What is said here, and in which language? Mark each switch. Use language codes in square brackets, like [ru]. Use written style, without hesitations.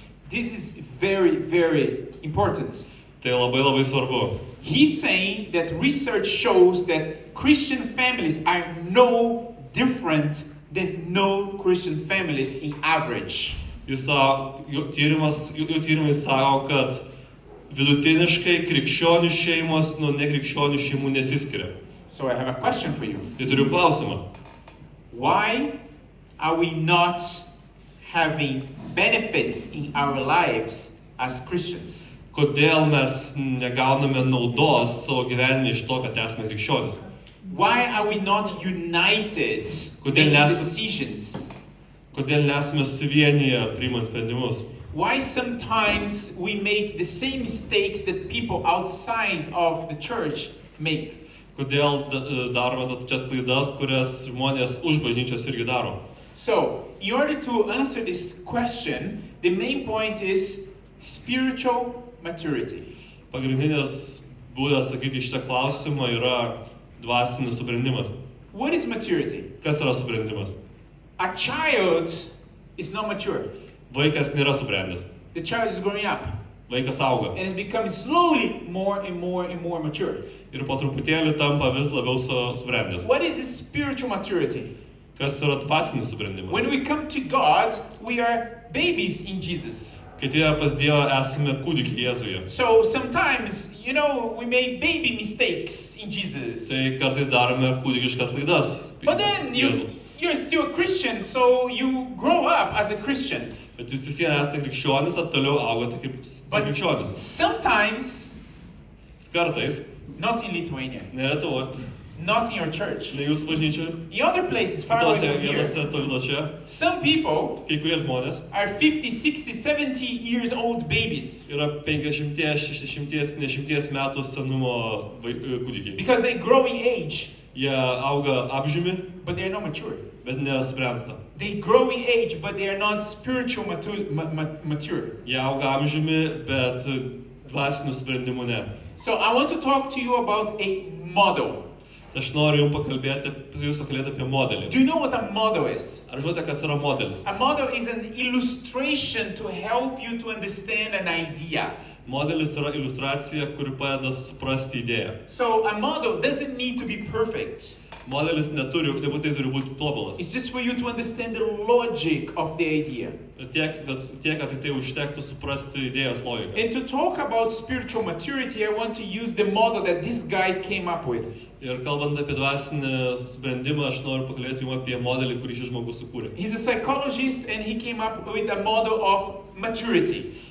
[en] This is very, very important. [lt] Tai labai labai svarbu. [en] He's saying that research shows that Christian families are no different than no-Christian families in average. [lt] Jų tyrimai sako, kad vidutiniškai krikščionių šeimos nuo nekrikščionių šeimų nesiskiria. [en] So I have a question for you. [lt] Tai turiu klausimą. [en] Why are we not having benefits in our lives as Christians? [lt] Kodėl mes negauname naudos savo gyvenime iš to, kad esame krikščionys? [en] Why are we not united in decisions? [lt] Kodėl nesame suvienyje priimant sprendimus? [en] Why sometimes we make the same mistakes that people outside of the church make? [lt] Kodėl darome tokias klaidas, kurias žmonės už bažnyčios irgi daro? [en] So, in order to answer this question, the main point is spiritual maturity. [lt] Pagrindinis būdas sakyti šitą klausimą yra dvasinis subrendimas. [en] What is maturity? [lt] Kas yra subrendimas? [en] A child is not mature. [lt] Vaikas nėra subrendęs. [en] The child is growing up. [lt] Vaikas auga. [en] And is becoming slowly more and more and more mature. [lt] Ir po truputėlį tampa vis labiau subrendęs. [en] What is this spiritual maturity? [lt] Kas yra dvasinis subrendimas? [en] When we come to God, we are babies in Jesus. [lt] Kai atėjome pas Dievą, esame kūdikiai Jėzuje. [en] So sometimes, we make baby mistakes in Jesus. [lt] Tai kartais darome kūdikiškas klaidas. [en] But then you're still a Christian, so you grow up as a Christian. [lt] Bet jūs visi esate krikščionis, toliau augote kaip krikščionis. [en] Sometimes, [lt] kartais, [en] not in Lithuania, [lt] ne Lietuvoje, [en] not in your church, [lt] ne jūsų bažnyčioje, [en] in other places far away from here, some people [lt] kai kurie žmonės [en] are 50, 60, 70 years old babies. [lt] Yra 50, 60, 70 metų senumo kūdikiai. [en] Because they grow in age. [lt] Jie auga amžiumi, [en] but they are not mature. [lt] Bet nesubręsta. [en] They grow in age, but they are not spiritual mature. [lt] Jie auga amžiumi, bet dvasinių sprendimų ne. [en] So I want to talk to you about a model. [lt] Aš noriu jums pakalbėti apie modelį. [en] Do you know what a model is? [lt] Ar žinote, kas yra modelis? [en] A model is an illustration to help you to understand an idea. [lt] Modelis yra iliustracija, kuri padeda suprasti idėją. [en] So a model doesn't need to be perfect. [lt] Modelis nebūtinai turi būti tobulas. [en] It's just for you to understand the logic of the idea. [lt] Tiek, kad tik tai užtektų suprasti idėjos logiką. [en] And to talk about spiritual maturity, I want to use the model that this guy came up with. [lt] Ir kalbant apie dvasinį subrendimą, aš noriu pakalbėti jums apie modelį, kurį šis žmogus sukūrė. [en] He's a psychologist and he came up with a model of maturity.